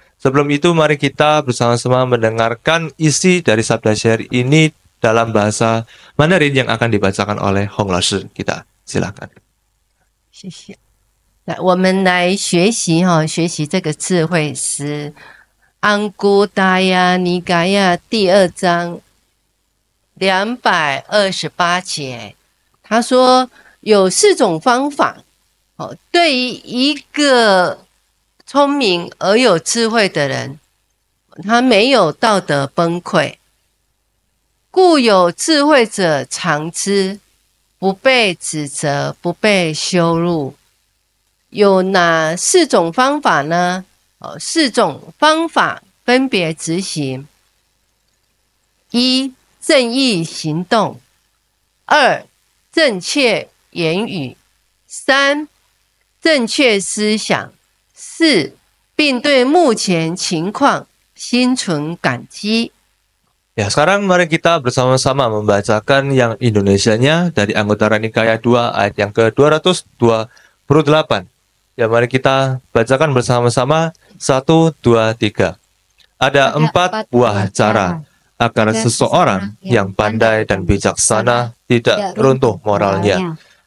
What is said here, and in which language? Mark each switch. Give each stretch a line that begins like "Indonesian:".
Indonesian: Sebelum itu mari kita bersama-sama mendengarkan isi dari Sabda Syair ini dalam bahasa Mandarin yang akan dibacakan oleh Hong Laoshi kita. Silakan.
Chinese: 谢谢。来，我们来学习学习这个智慧诗，安姑达呀尼嘎呀第2章228节，他说有4种方法，对于一个聪明而有智慧的人，他没有道德崩溃，故有智慧者常之，不被指责，不被羞辱。有哪4种方法呢？4种方法分别执行：1. 正义行动；2. 正确言语；3. 正确思想；4. 并对目前情况心存感激。
Indonesian: Ya, sekarang mari kita bersama-sama membacakan yang Indonesianya dari Anguttara Nikaya 2 ayat yang ke-228. Ya, mari kita bacakan bersama-sama. 1, 2, 3. Ada 4 buah cara agar seseorang yang pandai dan bijaksana tidak runtuh moralnya.